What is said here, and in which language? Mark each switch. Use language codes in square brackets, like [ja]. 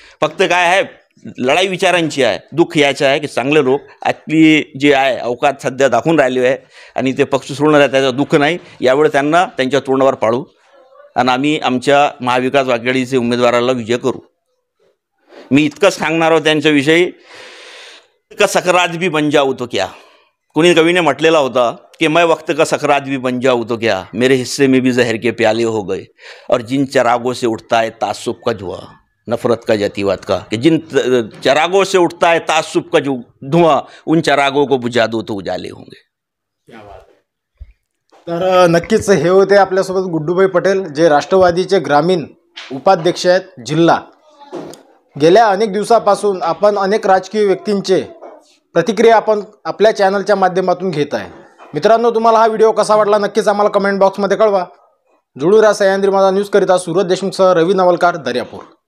[mr] फक्त काय आहे, लढाई विचारांची आहे. दुःख याचं आहे की चांगले लोक आपली जे आहे अवकात सध्या दाखवून राहिले आहे आणि ते पक्ष सोडणार आहे, त्याचं दुःख नाही. यावेळी त्यांना त्यांच्या तोंडावर पाडू आणि आम्ही आमच्या महाविकास आघाडीचे उमेदवाराला विजय करू. मी इतकंच सांगणार आहोत त्यांच्याविषयी का [hi] सकराज भी बन जाऊ तो क्या. [mr] कोणी कवीने म्हटलेला होता कि [hi] मैं वक्त का सकराज भी बन जाऊँ तो क्या, मेरे हिस्से में भी जहर के प्याले हो गए, और जिन चरागों से उठता है तासुब का धुआं, नफरत का, जातिवाद का, कि जिन चरागों से उठता है तासुब का जो धुआं, उन चरागों को बुझा दो तो उजाले होंगे. [mr] तर नक्कीच हे होते आपल्यासोबत गुड्डूभाई पटेल, जे राष्ट्रवादीचे ग्रामीण उपाध्यक्ष आहेत जिल्हा. गेल्या अनेक दिवसापासून आपण अनेक राजकीय व्यक्तींचे प्रतिक्रिया आपण आपल्या चॅनलच्या माध्यमातून घेत आहे. मित्रांनो, तुम्हाला हा व्हिडिओ कसा वाटला नक्कीच आम्हाला कमेंट बॉक्समध्ये कळवा. जुळू राहा. सह्याद्री माझा न्यूज करिता सुरज देशमुखसह रवी नवलकार, दर्यापूर.